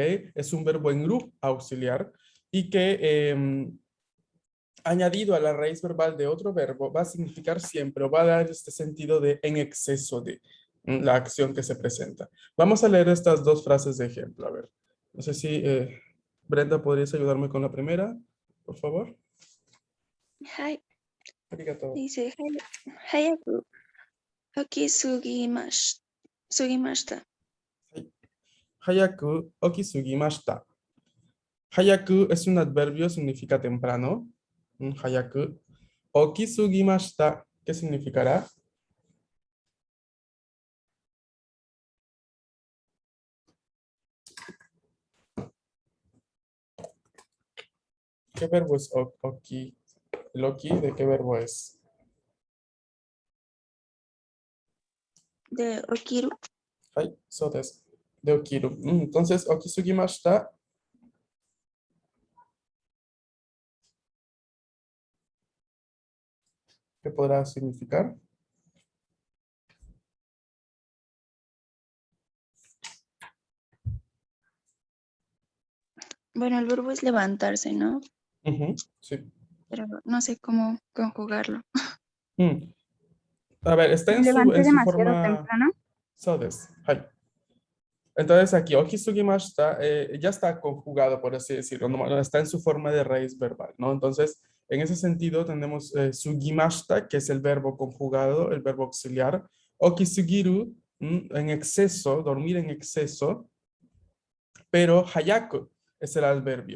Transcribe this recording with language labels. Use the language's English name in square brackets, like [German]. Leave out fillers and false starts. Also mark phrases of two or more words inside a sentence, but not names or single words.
[Spanish] Es un verbo en group auxiliar, y que añadido a la raíz verbal de otro verbo va a significar siempre o va a dar este sentido de en exceso de la acción que se presenta. Vamos a leer estas dos frases de ejemplo. A ver, no sé si Brenda podrías ayudarme con la primera, por favor. [Japanese] Hai. Arigato. Dice, 早く起きすぎました. 早く起きすぎました. [Spanish] Hayaku es un adverbio, significa temprano. [Japanese] Hayaku. [Spanish] Okisugimashita, ¿qué significará? ¿Qué verbo es oki? ¿El oki de qué verbo es? De okiru. [Japanese] はい、そうです。で起きる。 [Spanish] Entonces, okisugimashita, ¿qué podrá significar? Bueno, el verbo es levantarse, ¿no? Sí. Pero no sé cómo conjugarlo. Mm. A ver, está Me levanté en su demasiado forma. temprano. [Japanese] そうです。 [Spanish] はい。Entonces aquí, okisugimashita, ya está conjugado, por así decirlo, no, está en su forma de raíz verbal, ¿no? Entonces, en ese sentido, tenemos sugimashita, que es el verbo conjugado, el verbo auxiliar. Okisugiru, en exceso, dormir en exceso, pero hayaku es el adverbio.